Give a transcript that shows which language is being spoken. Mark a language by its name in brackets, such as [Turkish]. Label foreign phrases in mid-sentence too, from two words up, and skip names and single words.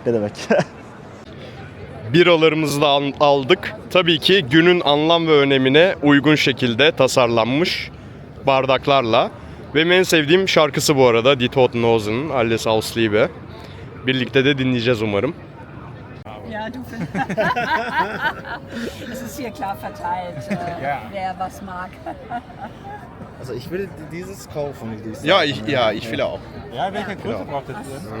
[Turkish] Biralarımızı da aldık. Tabii ki günün anlam ve önemine uygun şekilde tasarlanmış bardaklarla. Benim en sevdiğim şarkısı bu arada Die Tottenhausen'ın Alles aus Liebe. Birlikte de dinleyeceğiz umarım. [German] Ja, du findest. Es ist hier klar verteilt, wer was mag. Also ich will dieses kaufen. Dieses Ja, ich will auch. Ja, welche Größe braucht ihr denn?